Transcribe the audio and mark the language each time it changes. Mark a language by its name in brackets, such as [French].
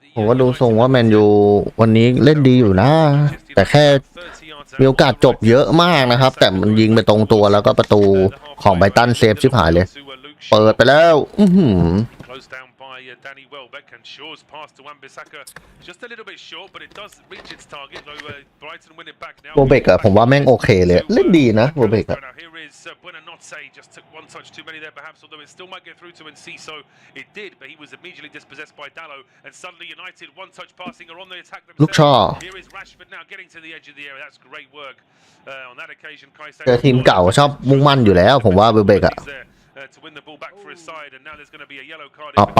[Thai] ผมว่าดูทรงว่าแมนยูวันนี้เล่นดีอยู่นะแต่แค่มีโอกาสจบเยอะมากนะครับแต่มันยิงไปตรงตัวแล้วก็ประตูของไบรตันเซฟชิบหายเลยเปิดไปแล้ว [English] Closed down by Danny Welbeck, and Shaw's pass to Wan-Bissaka just a little bit short, but it does reach its target. Though Brighton win it back now. [Thai] โบเบกอะผมว่าแม่งโอเคเลยเล่นดีนะโบเบกอะ [English] Here is Buonanotte, just took one touch too many there perhaps, although it still might get through to Enciso. It did, but he was immediately dispossessed by Dalot, and suddenly United one touch passing are on the attack themselves. [Thai] ลูกช่อ [English] Here is Rashford now getting to the edge of the area. That's great work on that occasion. [Thai] เจอทีมเก่าชอบมุ่งมั่นอยู่แล้วผมว่าโบเบกอะ [English] to win the ball back for his side, and now there's going to be a yellow card.